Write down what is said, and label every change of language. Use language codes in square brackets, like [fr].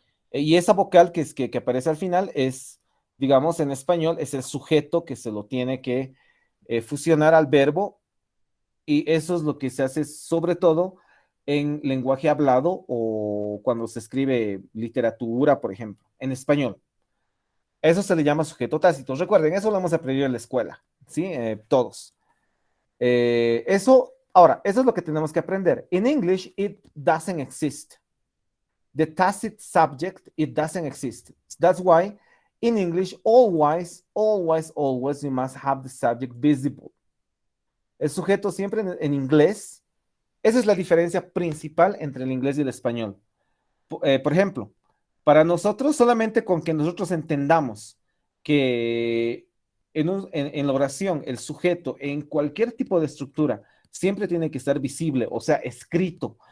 [es] Y esa vocal que aparece al final es, digamos, en español, es el sujeto que se lo tiene que fusionar al verbo, y eso es lo que se hace sobre todo en lenguaje hablado o cuando se escribe literatura, por ejemplo, en español. Eso se le llama sujeto tácito. Recuerden, eso lo hemos aprendido en la escuela, ¿sí? Todos. Eso es lo que tenemos que aprender. [en] In English, it doesn't exist. The tacit subject, it doesn't exist. That's why in English, always, always, always, you must have the subject visible. [es] El sujeto siempre en inglés, esa es la diferencia principal entre el inglés y el español. Por ejemplo, para nosotros, solamente con que nosotros entendamos que en la oración el sujeto en cualquier tipo de estructura siempre tiene que estar visible, o sea, escrito.